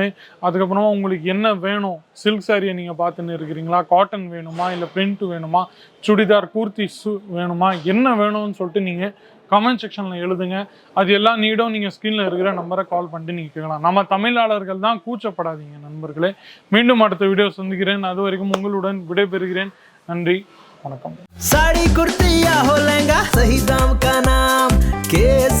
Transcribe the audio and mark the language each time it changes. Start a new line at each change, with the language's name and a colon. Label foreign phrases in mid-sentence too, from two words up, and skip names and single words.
Tamil: அதுக்கப்புறமா உங்களுக்கு என்ன வேணும்,
English: silk saree
Tamil: நீங்கள் பார்த்துன்னு இருக்கிறீங்களா, காட்டன் வேணுமா, இல்லை பிரிண்ட் வேணுமா, சுடிதார், கூர்த்திஸ் வேணுமா, என்ன வேணும்னு சொல்லிட்டு நீங்கள்
English: comment section
Tamil: எழுதுங்க. அது எல்லா நீடும் நீங்கள் ஸ்க்ரீனில் இருக்கிற நம்பரை கால் பண்ணிட்டு நீங்கள் கேட்கலாம். நம்ம தமிழாளர்கள் தான், கூச்சப்படாதீங்க நண்பர்களே. மீண்டும் அடுத்த வீடியோ சந்திக்கிறேன். அது வரைக்கும் உங்களுடன் விடைபெறுகிறேன். நன்றி, வணக்கம்.
Hindi: साड़ी कुर्ती या हो लहंगा, सही दाम का नाम के